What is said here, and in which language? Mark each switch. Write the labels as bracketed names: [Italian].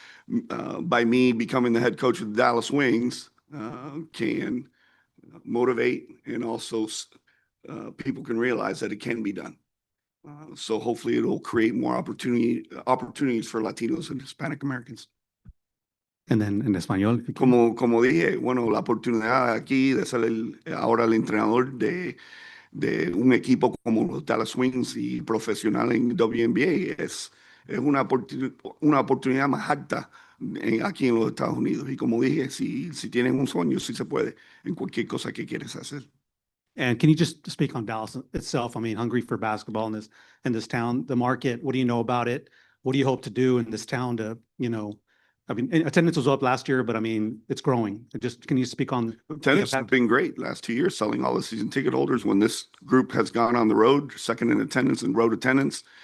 [English] So by me becoming the head coach of the Dallas Wings can motivate, and also people can realize that it can be done. So hopefully it'll create more opportunities for Latinos and Hispanic Americans. And then [Spanish] en español. [English] if you can. [Spanish] Como dije, bueno, la oportunidad aquí de ser ahora el entrenador de un equipo como los Dallas Wings y profesional en WNBA es una oportunidad más alta aquí en los Estados Unidos. Y como dije, si tienes un sueño, sí se puede en cualquier cosa que quieres hacer. [English] And can you just speak on Dallas itself? I mean, hungry for basketball in this town, the market. What do you know about it? What do you hope to do in this town to, I mean, attendance was up last year, but I mean, it's growing. Just can you speak on Attendance has been great last 2 years, selling all the season ticket holders. When this group has gone on the road, second in attendance and road attendance.